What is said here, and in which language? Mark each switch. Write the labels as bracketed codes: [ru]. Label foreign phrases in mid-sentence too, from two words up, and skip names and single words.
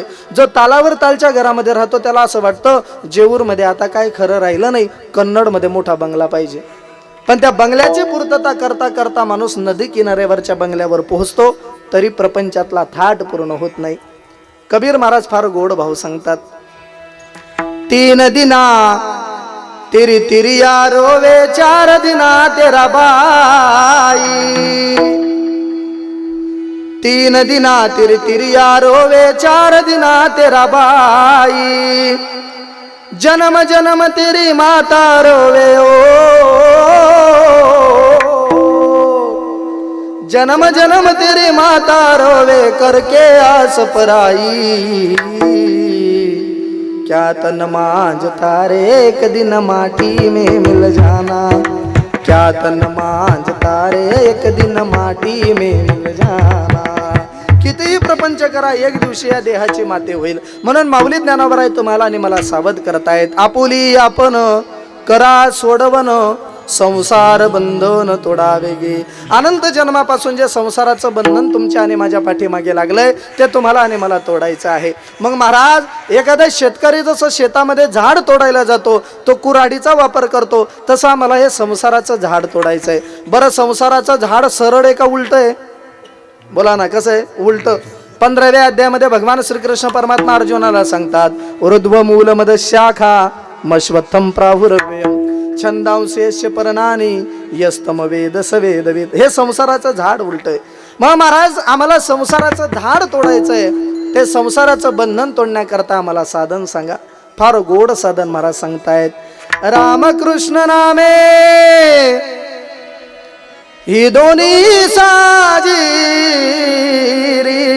[mr] जो तालावर तालच्या घरामध्ये राहतो त्याला असं वाटतं जेऊरमध्ये आता काय खरं राहिलं नाही, कन्नडमध्ये मोठा बंगला पाहिजे. पण त्या बंगल्याची पूर्तता करता करता माणूस नदी किनाऱ्यावरच्या बंगल्यावर पोहोचतो, तरी प्रपंचातला थाट पूर्ण होत नाही. कबीर महाराज फार गोड भाव सांगतात. [hi] 3 दिना तेरी तिरिया रोवे 4 दिना तेरा बाई. 3 दिना तेरी तिरिया रोवे 4 दिना तेरा बाई. जन्म जन्म तेरी माता रोवे ओ. जन्म जन्म तेरी माता रोवे करके आस पराई. क्या तन मांझता रे एक दिन माटी में मिल जाना. क्या तन मांझता रे एक दिन माटी में मिल जाना. [mr] कितीही प्रपंच करा, एक दिवशी या देहाची माते होईल. म्हणून माऊली ज्ञानोबराय तुम्हाला आणि मला सावध करतायत. आपुली आपण करा सोडवन संसार बंधन तोडावे गे. अनंत जन्मापासून जे संसाराचं बंधन तुमच्या आणि माझ्या पाठीमागे लागलंय ते तुम्हाला आणि मला तोडायचं आहे. मग महाराज, एखादा शेतकरी जसं शेतामध्ये झाड तोडायला जातो, तो कुऱ्हाडीचा वापर करतो, तसा मला हे संसाराचं झाड तोडायचं आहे. बरं, संसाराचं झाड सरळ आहे का उलट आहे? बोला ना, कसं आहे? उलट. 15व्या अध्यायामध्ये भगवान श्रीकृष्ण परमात्मा अर्जुनाला सांगतात, [sa] ऊर्ध्व मूल मद शाखा मश्वत्थम प्राहुरव्यम छंदांशेष्य परनानी यस्तम वेद सवेदवेद. [mr] हे संसाराचं झाड उलट आहे. मग महाराज, आम्हाला संसाराचं झाड तोडायचं आहे. ते संसाराचं बंधन तोडण्याकरता आम्हाला साधन सांगा. फार गोड साधन महाराज सांगतायत. रामकृष्ण नामे ही दोन्ही साजी रे.